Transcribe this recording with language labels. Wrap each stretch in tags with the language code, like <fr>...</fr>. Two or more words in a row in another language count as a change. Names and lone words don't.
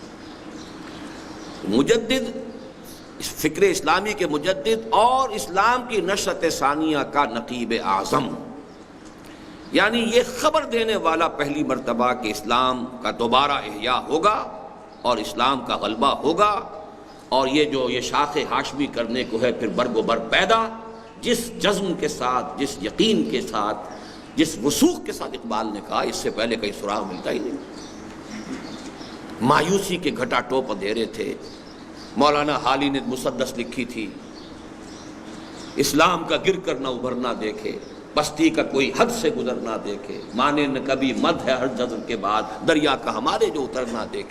<ur>مجدد، فکر اسلامی کے مجدد اور اسلام کی نشأت ثانیہ کا نقیب اعظم، یعنی یہ خبر دینے والا پہلی مرتبہ کہ اسلام کا دوبارہ احیاء ہوگا اور اسلام کا غلبہ ہوگا، اور یہ شاخ ہاشمی کرنے کو ہے پھر برگ و بر پیدا، جس جزم کے ساتھ، جس یقین کے ساتھ، جس وثوق کے ساتھ اقبال نے کہا، اس سے پہلے کہیں سراغ ملتا ہی نہیں۔ مایوسی کے گھٹا ٹوپ اندھیرے تھے۔ مولانا حالی نے مسدس لکھی تھی، اسلام کا گر کر نہ ابھر نہ دیکھے، بستی کا کوئی حد سے گزر نہ دیکھے، مانے نہ کبھی مد ہے ہر جذر کے بعد، دریا کا ہمارے جو اتر نہ دیکھے۔</ur>